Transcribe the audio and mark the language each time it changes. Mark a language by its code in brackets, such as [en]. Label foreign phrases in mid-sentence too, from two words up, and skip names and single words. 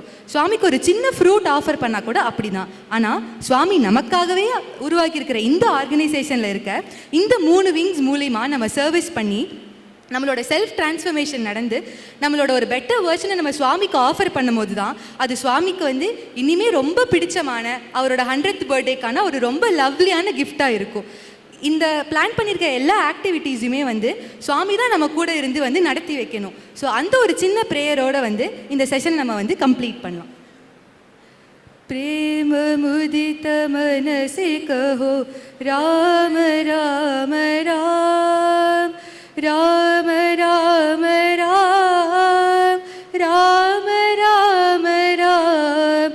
[ta] சுவாமிக்கு ஒரு சின்ன [en] fruit offer [ta] பண்ணால் கூட அப்படி தான். ஆனால் சுவாமி நமக்காகவே உருவாக்கியிருக்கிற இந்த ஆர்கனைசேஷனில் இருக்க இந்த 3 விங்ஸ் மூலிமா நம்ம சர்வீஸ் பண்ணி நம்மளோட [en] self transformation [ta] நடந்து நம்மளோட ஒரு [en] better version [ta] நம்ம சுவாமிக்கு ஆஃபர் பண்ணும்போது தான் அது சுவாமிக்கு வந்து இனிமேல் ரொம்ப பிடிச்சமான அவரோட 100th பர்த்டேக்கான ஒரு ரொம்ப லவ்லியான கிஃப்டாக இருக்கும். இந்த பிளான் பண்ணியிருக்க எல்லா ஆக்டிவிட்டீஸுமே வந்து சுவாமி தான் நம்ம கூட இருந்து வந்து நடத்தி வைக்கணும். ஸோ அந்த ஒரு சின்ன ப்ரேயரோட வந்து இந்த செஷன் நம்ம வந்து கம்ப்ளீட் பண்ணலாம். [hi] प्रेम मुदित मन से कहो राम राम राम राम राम राम राम राम राम